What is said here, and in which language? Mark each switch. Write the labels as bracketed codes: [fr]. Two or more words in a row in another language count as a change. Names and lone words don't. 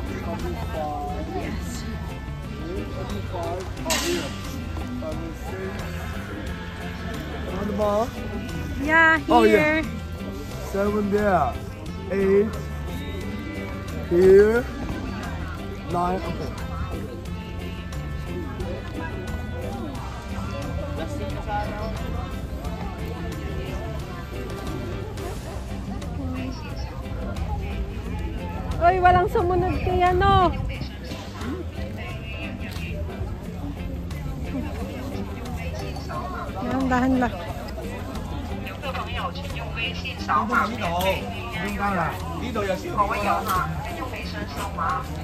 [en] Yes. Yeah, here. Oh, yeah. 7 there, 8 here, 9. Okay. [tl] Oy, walang sumunod kay ano. Yan, dahan lang. [yue] 呢度有小朋友嘛，用衛生掃碼。